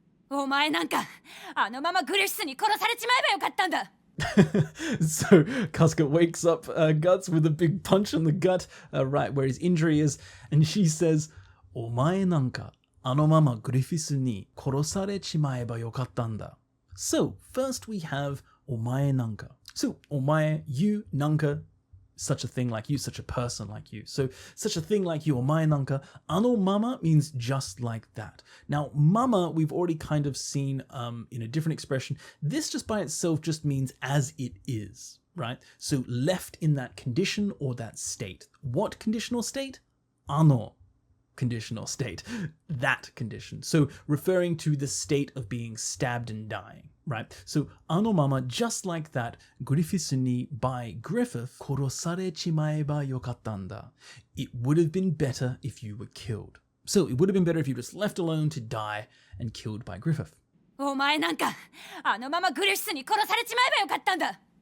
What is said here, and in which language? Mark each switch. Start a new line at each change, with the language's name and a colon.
Japanese: お前なんかあのままグリフィスに殺されちまえばよかったんだ。
English: So Kasuga wakes up Guts with a big punch in the gut, right where his injury is, and she says, お前なんかあのままグリフィスに殺されちまえばよかったんだ. So first we have お前なんか. So お前, you, nanka, such a thing like you, such a person like you. So such a thing like you, omae nanka. Ano mama means just like that. Now mama we've already kind of seen in a different expression. This just by itself just means as it is, right? So left in that condition or that state. What conditional state? Ano conditional state. That condition. So referring to the state of being stabbed and dying. Right? So, ano mama, just like that, Griffiths ni by Griffith, korosare chimaeba yokattanda. It would have been better if you were killed. So, it would have been better if you were just left alone to die and killed by Griffith.
Japanese: お前なんかあのままグリフィスに殺されちまえばよかったんだ。